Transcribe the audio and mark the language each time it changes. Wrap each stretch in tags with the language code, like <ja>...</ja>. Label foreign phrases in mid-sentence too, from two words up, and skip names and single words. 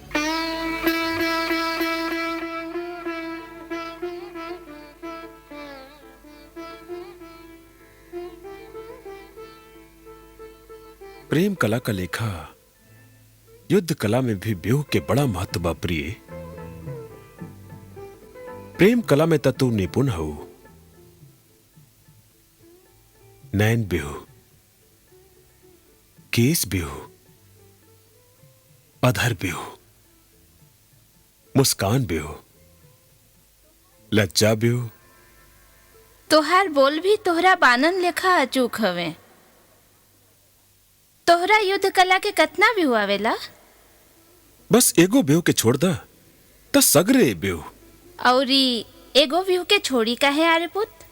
<bho>प्रेम कला का लेखा युद्ध कला में भी व्यूह के बड़ा महत्व बा प्रिय। प्रेम कला में तत्व निपुण हो। नैन व्यूह, केस व्यूह, अधर व्यूह, मुस्कान व्यूह, लज्जा व्यूह। तोहार बोल भी तोहरा बानन लेखा अचूक हवे। तोहरा युद्ध कला के कतना व्यूह आवेला? बस एगो व्यूह के छोड़ दा त सगरे व्यूह। औरी एगो व्यूह के छोड़ी काहे आरे पुत?</bho>